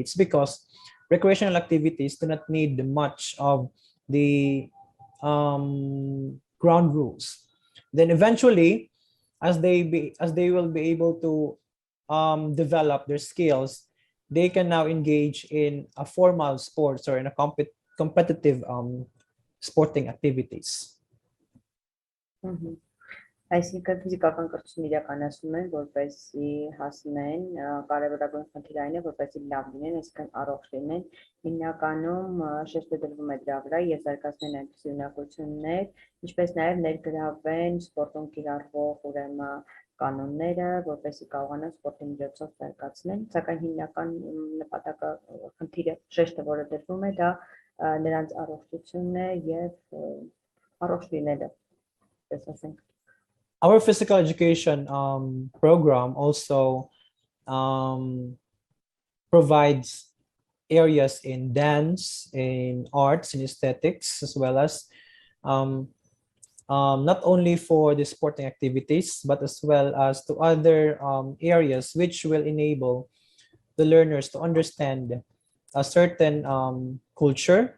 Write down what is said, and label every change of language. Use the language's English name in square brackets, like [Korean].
[English] It's because recreational activities do not need much of the ground rules. Then eventually as they will be able to develop their skills, they can now engage in a formal sports or in a competitive sporting activities. [Armenian] Այսինքն ֆիզիկական կրթություն իրականացնում են, որպեսզի հասնեն կարևորագույն խնդիրը այն է, որպեսզի լավ լինեն, այսինքն առողջ լինեն։ Հիմնականում շեշտը դրվում է դրա վրա, եզրակացնեն այնպիսի ունակություններ, ինչպես նաև ներգրավեն սպորտում կիրառվող ուրեմն կանոնները, որպեսզի կարողանան սպորտի միջոցով զարգացնել, սակայն հիմնական նպատակը խնդիրը շեշտը, որը դրվում է, դա նրանց առողջությունն է եւ առողջ լինելը, ասենք։ [English] Our physical education program also provides areas in dance, in arts, in aesthetics, as well as not only for the sporting activities, but as well as to other areas which will enable the learners to understand a certain culture.